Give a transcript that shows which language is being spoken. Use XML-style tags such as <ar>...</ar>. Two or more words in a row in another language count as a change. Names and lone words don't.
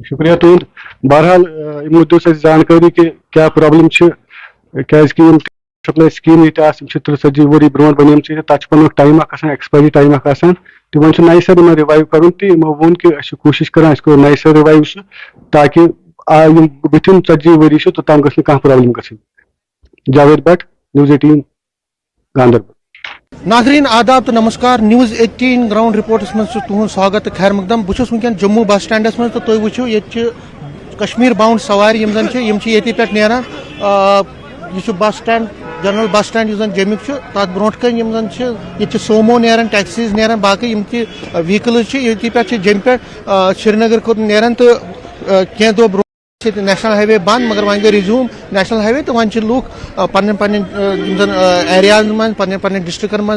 <ks>شُکریہ تُہُنٛد بہرحال یِمو دیُت اَسہِ زانکٲری کہِ کیٛاہ پرابلم چھِ کیٛازِ کہِ یِم سپلاے سکیٖم ییٚتہِ آسہٕ یِم چھِ 30-40 ؤری برونٛٹھ بنیمژٕ تتھ چھُ پنُن ٹایم اکھ آسان ایکسپایری ٹایم اکھ آسان تہٕ وۄنۍ چھُ نَیہِ سر یِمن رِوایو کرُن تہٕ یِمو ووٚن کہِ أسۍ چھِ کوٗشش کران أسۍ کرو نَیہِ سر رِوایو سُہ تاکہِ یِم بٕتھِم 40 ؤری چھِ توٚتام گٔژھ نہٕ کانٛہہ پرابلم گژھٕنۍ جاوید بٹ News 18 گاندربل ناظرین آداب تو نمسکار News 18 گراؤنڈ رپورٹس من تہد سواگت تو خیر مقدم بہٕ چھُس ونکیٚن جموں بس سٹینڈس من تو تُہۍ وٕچھِو ییٚتہِ کشمیٖر باؤنڈ سوارِ یِم زن چھِ یِم چھِ ییٚتی پٮ۪ٹھ نیران یہِ چھُ بس سٹینڈ جنرل بس سٹینڈ یُس زن جیٚمیُک چھُ تتھ برونٛٹھ کَنۍ یِم زن چھِ ییٚتہِ چھِ سومو نیران ٹیکسیٖز نیران باقٕے یِم تہِ ویٖکلٕز چھِ ییٚتی پٮ۪ٹھ چھِ جیٚمہِ پٮ۪ٹھ سرینگر خٲطرٕ نیران تہٕ کینٛہہ دۄہ برونٛہہ چھِ نیشنل ہاے وے بند مگر وۄنۍ گٔے رِزیوٗم نیشنل ہاے وے تہٕ وۄنۍ چھِ لُکھ پنٕنٮ۪ن یِم زن ایریازن منٛز پنٕنٮ۪ن ڈسٹرکن منٛز</ks>